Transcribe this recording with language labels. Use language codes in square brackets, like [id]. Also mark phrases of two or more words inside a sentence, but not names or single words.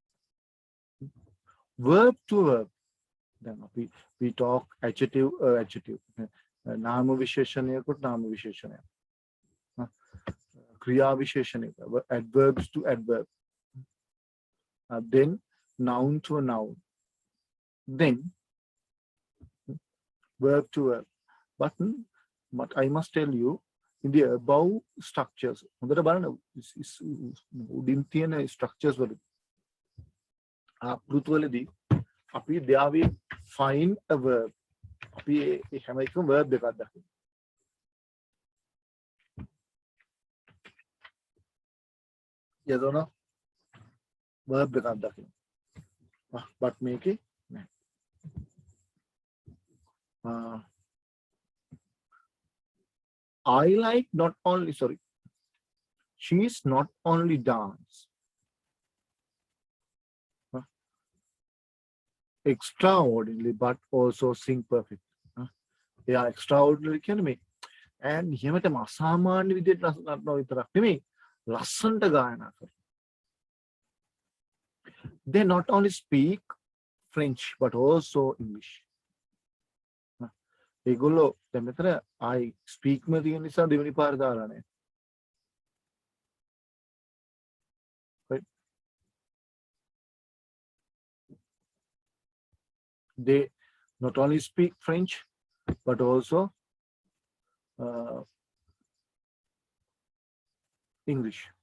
[en] Verb to verb. Then we talk adjective. [si] නාම විශේෂණයකට නාම විශේෂණය. ක්‍රියා විශේෂණය. [en] Adverbs to adverb. Then noun to a noun. Then verb to verb. But I must tell you, in the above structures, [si] හොඳට බලන්න උඩින් තියෙන structures වල ආකෘති වලදී [en] there we find a verb. [si] අපි හැම එකම verb එකක් දකිනවා. [en] Yes or no? [si] Verb එකක් දකිනවා. But මේකේ නෑ. [en] I like not only, sorry, she's not only dance extraordinarily but also sing perfect. [si] Yeah, extraordinary කියන්නේ මේ. And එහෙමටම අසාමාන්‍ය විදිහට නටනවා විතරක් නෙමෙයි, ලස්සනට ගායනා කරනවා. [en] They not only speak French but also English. [si] ඒගොල්ලෝ දැන් මෙතන [en] I speak [si] ම තියෙන නිසා දෙවෙනි පාර දාලා නැහැ. [en] Right? They not only speak French but also English.